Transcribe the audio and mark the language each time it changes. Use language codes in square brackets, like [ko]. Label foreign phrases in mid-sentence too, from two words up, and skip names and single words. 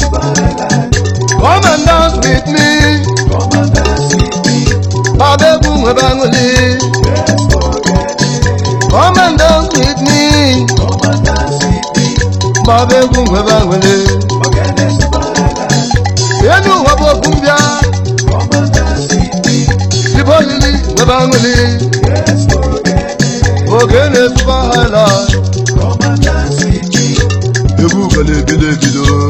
[en] Come and dance with me. [ig] Baba egwu nwe bụ aṅụrị. [en] Come and dance with me. [ig] Baba egwu nwe bụ aṅụrị. Enu ụwa bụ okwu mbịa. Ibe olili nwe bụ aṅụrị. Ogene Super Highlife. Egwu gana ebido ebido.